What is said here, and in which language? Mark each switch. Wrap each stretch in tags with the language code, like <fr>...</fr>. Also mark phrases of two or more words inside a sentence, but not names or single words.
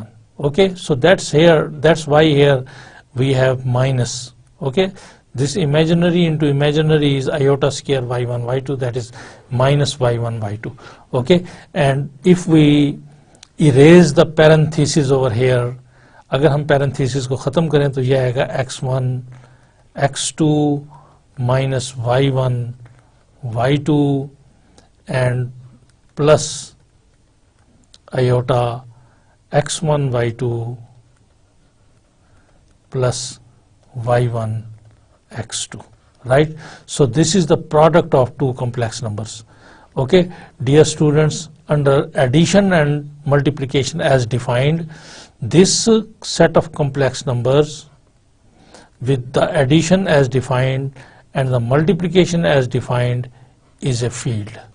<en>Okay, so that's why here we have minus. Okay, this imaginary into imaginary is iota square y1 y2, that is minus y1 y2. Okay, and if we erase the parenthesis over here,</en> <hi>अगर हम parenthesis को ख़त्म करें तो यह आएगा</hi> <en>x1 x2 minus y1 y2 and plus iota x1 y2 plus y1 x2, right? So this is the product of two complex numbers. Okay, dear students, under addition and multiplication as defined, this set of complex numbers with the addition as defined and the multiplication as defined is a field.</en>